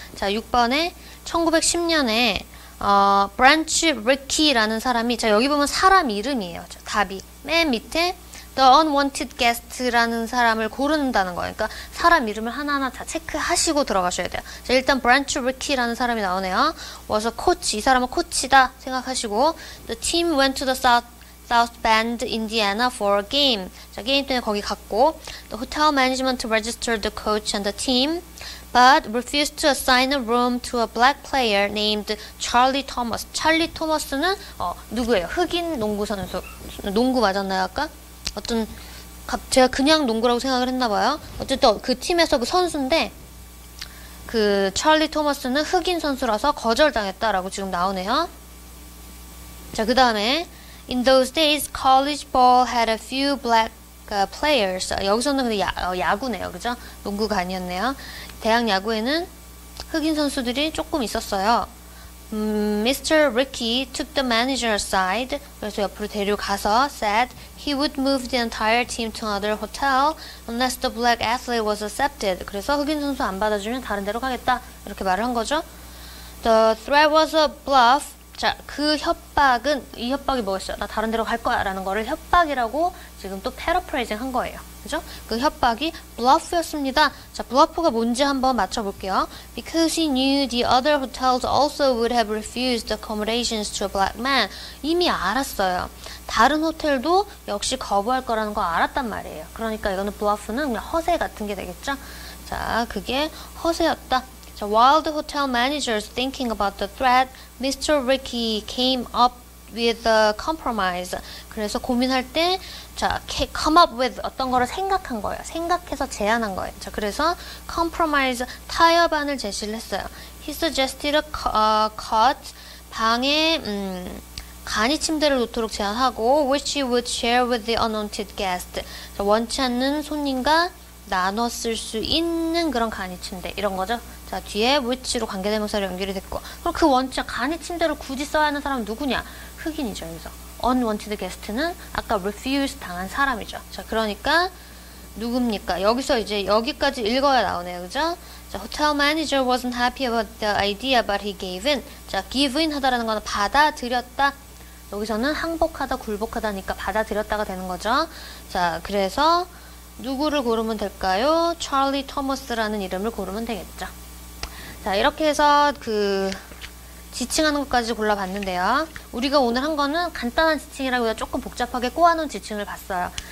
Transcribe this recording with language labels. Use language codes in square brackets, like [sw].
[ko] 자, 6번에 1910년에 브랜치 리키라는 사람이, 자, 여기 보면 사람 이름이에요. 자, 답이 맨 밑에 [en] The unwanted guest [ko] 라는 사람을 고른다는 거예요. 그러니까 사람 이름을 하나하나 다 체크하시고 들어가셔야 돼요. 자, 일단 브랜치 리키라는 사람이 나오네요. [en] was a coach. [ko] 이 사람은 코치다 생각하시고 [en] The team went to the South Bend, Indiana for a game. [ko] 자, 게임 때문에 거기 갔고 [en] The hotel management registered the coach and the team but refused to assign a room to a black player named Charlie Thomas. [ko] 찰리 토머스는 누구예요? 흑인 농구 선수. 농구 맞았나요 아까? 제가 그냥 농구라고 생각을 했나봐요. 어쨌든 그 팀에서 그 선수인데 그 찰리 토머스는 흑인 선수라서 거절당했다라고 지금 나오네요. 자, 그 다음에 [en] In those days, college ball had a few black players. [ko] 여기서는 근데 야구네요. 그죠? 농구가 아니었네요. 대학 야구에는 흑인 선수들이 조금 있었어요. [en] Mr. Ricky took the manager aside. [ko] 그래서 옆으로 데려가서 [en] said he would move the entire team to another hotel unless the black athlete was accepted. [ko] 그래서 흑인 선수 안 받아주면 다른 데로 가겠다. 이렇게 말을 한 거죠. [en] The threat was a bluff. [ko] 자, 그 협박은, 이 협박이 뭐였어요? 나 다른 데로 갈 거야 라는 거를 협박이라고 지금 또 패러프레이징 한 거예요. 그죠? 그 협박이 bluff였습니다. 자, bluff가 뭔지 한번 맞춰볼게요. [en] Because he knew the other hotels also would have refused accommodations to a black man. [ko] 이미 알았어요. 다른 호텔도 역시 거부할 거라는 거 알았단 말이에요. 그러니까 이거는 bluff는 그냥 허세 같은 게 되겠죠? 자, 그게 허세였다. [en] 자, while the hotel managers thinking about the threat, Mr. Ricky came up with a compromise. [ko] 그래서 고민할 때, 자, come up with 어떤 거를 생각한 거예요. 생각해서 제안한 거예요. 자, 그래서 compromise 타협안을 제시를 했어요. [en] He suggested a cot, [ko] 방에 간이 침대를 놓도록 제안하고, [en] which he would share with the unwanted guest. [ko] 자, 원치 않는 손님과 나눠 쓸 수 있는 그런 간이 침대 이런 거죠. 자, 뒤에 which로 관계대명사로 연결이 됐고, 그럼 그 원치 간이 침대를 굳이 써야 하는 사람은 누구냐? 흑인이죠. 여기서 unwanted guest는 아까 refuse 당한 사람이죠. 자, 그러니까 누굽니까? 여기서 이제 여기까지 읽어야 나오네요. 그죠? [en] 자, hotel manager wasn't happy about the idea but he gave in. [ko] 자, give in 하다라는 거는 받아들였다. 여기서는 항복하다, 굴복하다니까 받아들였다가 되는 거죠. 자, 그래서 누구를 고르면 될까요? 찰리 토머스라는 이름을 고르면 되겠죠. 자, 이렇게 해서 그 지칭하는 것까지 골라봤는데요. 우리가 오늘 한 거는 간단한 지칭이라기보다 조금 복잡하게 꼬아놓은 지칭을 봤어요.